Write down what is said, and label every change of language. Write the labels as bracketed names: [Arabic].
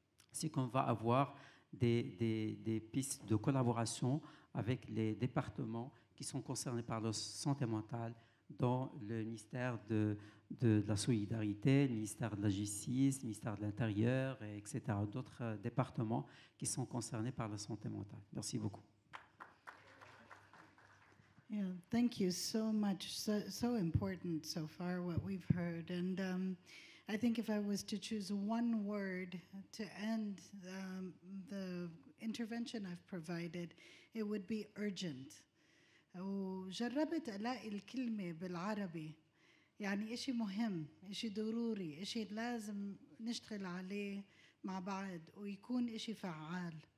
[French] C'est qu'on va avoir des pistes de collaboration avec les départements qui sont concernés par la santé mentale dans le ministère de la Solidarité, le ministère de la Justice, le ministère de l'Intérieur, etc. D'autres départements qui sont concernés par la santé mentale. Merci beaucoup. [English] Yeah, thank you so much. So important so far what we've heard. And I think if I was to choose one word to end the intervention I've provided, it would be urgent. [Arabic] وجربت ألاقي الكلمة بالعربي يعني إشي مهم، إشي ضروري، إشي لازم نشتغل عليه مع بعض ويكون إشي فعال.